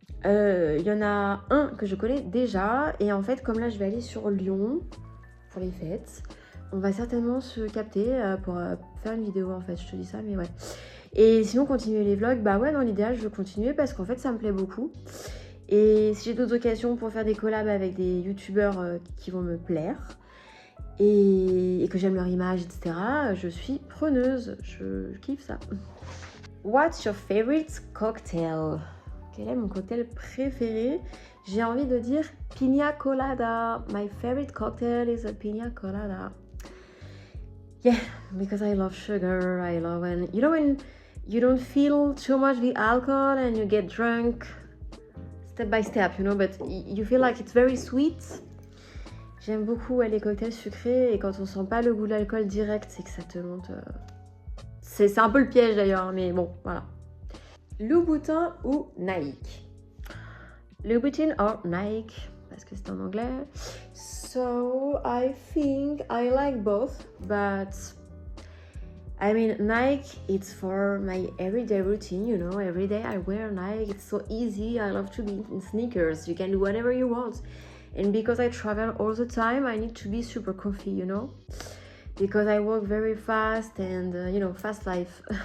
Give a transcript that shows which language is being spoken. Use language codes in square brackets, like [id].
[fr] Il y en a un que je connais déjà, et en fait, comme là je vais aller sur Lyon pour les fêtes, on va certainement se capter pour faire une vidéo. En fait, je te dis ça, mais ouais. Et sinon, continuer les vlogs, bah ouais, dans l'idéal, je veux continuer parce qu'en fait, ça me plaît beaucoup. Et si j'ai d'autres occasions pour faire des collabs avec des youtubeurs qui vont me plaire et que j'aime leur image, etc., je suis preneuse. Je kiffe ça. [en] What's your favorite cocktail? [fr] Quel est mon cocktail préféré? J'ai envie de dire pina colada. [en] My favorite cocktail is a pina colada. Yeah, because I love sugar. I love when you don't feel too much the alcohol and you get drunk step by step, but you feel like it's very sweet. [fr] J'aime beaucoup les cocktails sucrés, et quand on sent pas le goût de l'alcool direct, c'est que ça te monte. C'est un peu le piège d'ailleurs, mais bon, voilà. Louboutin ou Nike? Louboutin or Nike, parce que c'est en anglais. [en] So I think I like both, but I mean Nike, it's for my everyday routine, every day I wear Nike, it's so easy. I love to be in sneakers, you can do whatever you want. And because I travel all the time, I need to be super comfy, because I work very fast and, fast life.